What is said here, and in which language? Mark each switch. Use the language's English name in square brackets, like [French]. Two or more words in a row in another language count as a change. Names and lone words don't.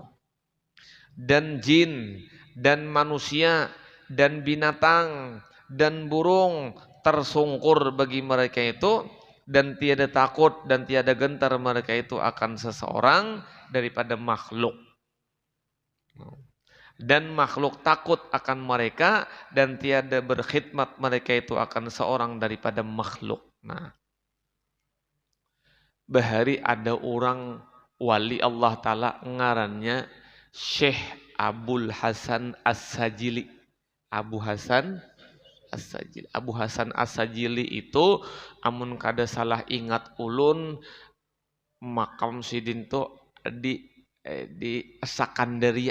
[Malay] Dan jin dan manusia dan binatang dan burung tersungkur bagi mereka itu dan tiada takut dan tiada gentar mereka itu akan seseorang daripada makhluk. Dan makhluk takut akan mereka dan tiada berkhidmat mereka itu akan seorang daripada makhluk. [Banjar] Nah, bahari ada orang wali Allah Ta'ala ngarannya Syekh Abul Hasan As-Sajili. Abu Hasan As-Sajili. Abu Hasan As-Sajili itu amun kada salah ingat ulun makam sidin tu di Sakandaria.